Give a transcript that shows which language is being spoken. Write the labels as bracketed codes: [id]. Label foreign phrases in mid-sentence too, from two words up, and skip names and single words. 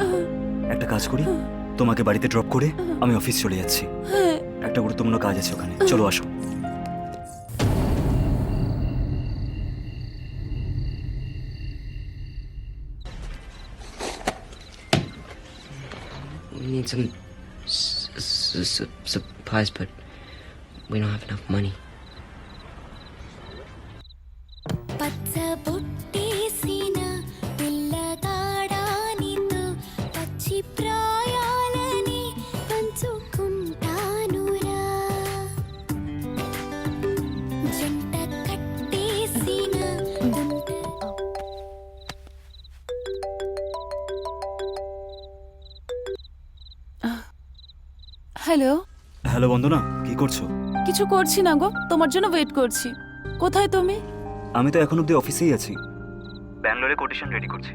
[bn] একটা কাজ করি, তোমাকে বাড়িতে ড্রপ করে আমি অফিস চলে যাচ্ছি। একটা গুরুত্বপূর্ণ কাজ আছে ওখানে, চলো আসো। [en] We need some supplies, but we don't have enough money. [te] పచ్చబొట్టేసిన పిల్లగాడానితో పచ్చి ప్రాయాలని పంచుకుంటానురా జంట కట్టేసిన [bn] হ্যালো। হ্যালো বন্দনা, কি করছো? কিছু করছি না গো, তোমার জন্য ওয়েট করছি। কোথায় তুমি? আমি তো এখন অব্দি অফিসেই আছি। ব্যাঙ্গালোরে কোটেশন রেডি করছি।